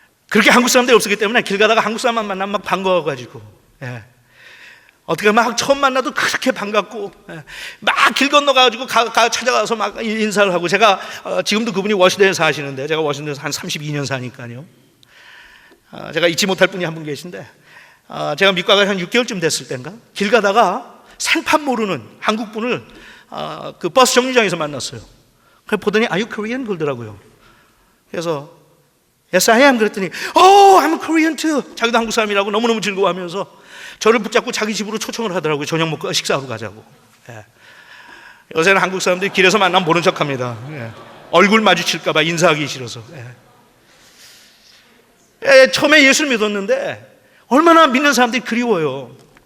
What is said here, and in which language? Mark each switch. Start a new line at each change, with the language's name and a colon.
Korean: 그렇게 한국 사람들이 없었기 때문에 길 가다가 한국 사람만 만나면 막 반가워가지고 어떻게 막 처음 만나도 그렇게 반갑고 막 길 건너가지고 찾아가서 막 인사를 하고 제가 지금도 그분이 워싱턴에 사시는데 제가 워싱턴에서 한 32년 사니까요. 제가 잊지 못할 분이 한 분 계신데 제가 미국 가서 한 6개월쯤 됐을 때인가 길 가다가 생판 모르는 한국 분을 그 버스 정류장에서 만났어요. 그래 보더니
English: Are you Korean?
Korean: 그러더라고요. 그래서
English: Yes, I am.
Korean: 그랬더니
English: Oh, I'm Korean too.
Korean: 자기도 한국 사람이라고 너무너무 즐거워하면서 저를 붙잡고 자기 집으로 초청을 하더라고요. 저녁 먹고 식사하러 가자고. 예. 요새는 한국 사람들이 길에서 만나면 모른 척합니다. 예. 얼굴 마주칠까 봐 인사하기 싫어서. 처음에 예수를 믿었는데 얼마나 믿는 사람들이 그리워요.